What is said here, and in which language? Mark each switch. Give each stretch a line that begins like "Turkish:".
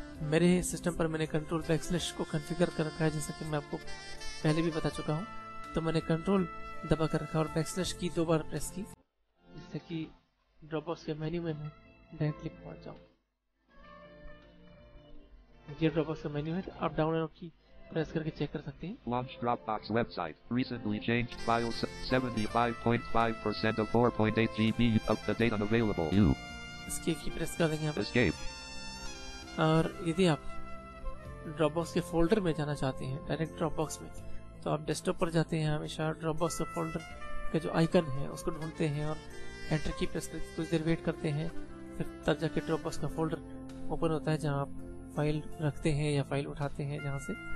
Hindi: मेरे सिस्टम पर मैंने कंट्रोल बैकस्लैश को कॉन्फ़िगर कर रखा है, जैसा कि मैं आपको पहले भी बता चुका हूँ। तो मैंने कंट्रोल दबा कर रखा और बैकस्लैश की 2 बार प्रेस की, जिससे कि ड्रॉप बॉक्स के मेन्यू में मैं डायरेक्टली पहुंच जाऊं। ये ड्रॉप बॉक्स का मेन्यू है, तो आप डाउन एरो की प्रेस करके चेक कर सकते हैं।
English: Launch Dropbox website. Recently changed files 75.5% of 4.8 GB up to date unavailable.
Hindi: Escape की प्रेस कर देंगे आप।
English: Escape।
Hindi: और यदि आप ड्रॉप बॉक्स के फोल्डर में जाना चाहते हैं डायरेक्ट ड्रॉप बॉक्स में, तो आप डेस्कटॉप पर जाते हैं, हमेशा ड्रॉप बॉक्स का फोल्डर का जो आइकन है उसको ढूंढते हैं और एंटर की प्रेस करके कुछ देर वेट करते हैं, फिर तब जाके ड्रॉप बॉक्स का फोल्डर ओपन होता है जहां आप फाइल रखते हैं या फाइल उठाते हैं जहां से।